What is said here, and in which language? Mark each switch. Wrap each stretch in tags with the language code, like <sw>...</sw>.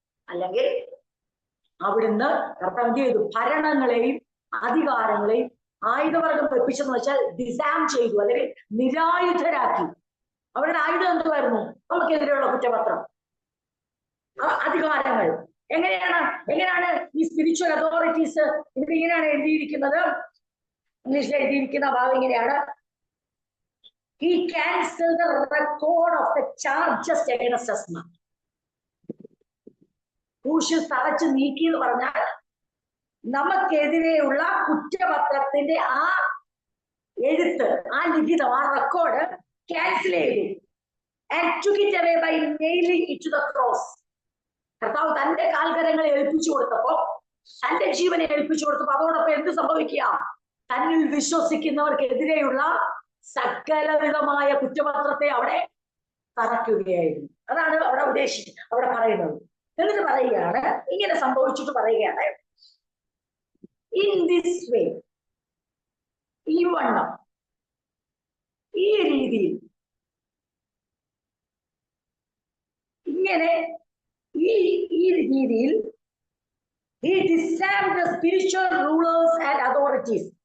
<ml>അല്ലെങ്കിൽ അവിടുന്ന് കർത്താവ് എന്ത് ചെയ്തു? ഭരണങ്ങളെയും അധികാരങ്ങളെയും ആയുധവർഗം വെപ്പിച്ചെന്ന് വെച്ചാൽ ഡിസാം ചെയ്തു, അല്ലെങ്കിൽ നിരായുധരാക്കി. അവരുടെ ആയുധം എന്തുവായിരുന്നു? നമുക്കെതിരെയുള്ള കുറ്റപത്രം, അധികാരങ്ങൾ. എങ്ങനെയാണ് ഈ സ്പിരിച്വൽ അതോറിറ്റീസ് ഇവിടെ ഇങ്ങനെയാണ് എഴുതിയിരിക്കുന്നത്. ഇംഗ്ലീഷിൽ എഴുതിയിരിക്കുന്ന ഭാഗം ഇങ്ങനെയാണ്:</ml> <en>He cancelled the record of the charges against us.</en> <ml>ക്രൂശിൽ തറച്ച് നീക്കി എന്ന് പറഞ്ഞാൽ നമുക്കെതിരെയുള്ള കുറ്റപത്രത്തിന്റെ ആ എഴുത്ത്, ആ ലിഖിതം, ആ റെക്കോർഡ് ക്യാൻസൽ ചെയ്തു.</ml> <en>And took it away by nailing it to the cross.</en> <ml>കർത്താവ് തന്റെ കാൽകരങ്ങളെ ഏൽപ്പിച്ചു കൊടുത്തപ്പോ, തന്റെ ജീവനെ ഏൽപ്പിച്ചു കൊടുത്തപ്പോ അതോടൊപ്പം എന്ത് സംഭവിക്കുക? തന്നിൽ വിശ്വസിക്കുന്നവർക്കെതിരെയുള്ള സകലവിധമായ കുറ്റപത്രത്തെ അവിടെ തറയ്ക്കുകയായിരുന്നു. അതാണ് അവിടെ അവിടെ പറയുന്നത്. എന്നിട്ട് പറയുകയാണ്, ഇങ്ങനെ സംഭവിച്ചിട്ട് പറയുകയാണ്,</ml> <en>in this way,</en> <ml>ഈ വണ്ണം, ഈ രീതിയിൽ, ഇങ്ങനെ ഈ രീതിയിൽ</ml> <en>he disarmed the spiritual rulers and authorities.</en>